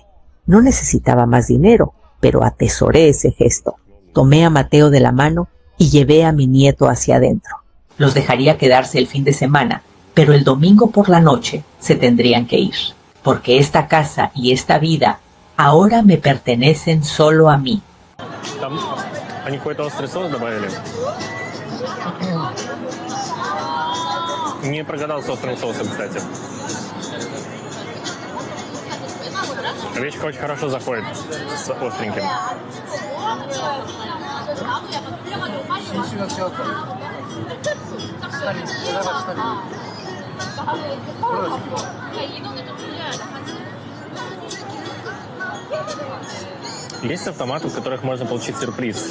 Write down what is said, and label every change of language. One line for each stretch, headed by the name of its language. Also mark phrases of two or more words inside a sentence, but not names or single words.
Spanish: No necesitaba más dinero, pero atesoré ese gesto. Tomé a Mateo de la mano y llevé a mi nieto hacia adentro. Los dejaría quedarse el fin de semana, pero el domingo por la noche se tendrían que ir, porque esta casa y esta vida ahora me pertenecen solo a mí.
Russian: Они какой-то острый соус добавили. Не прогадал с острым соусом, кстати. Речка очень хорошо заходит с остреньким. Есть автоматы, в которых можно получить сюрприз.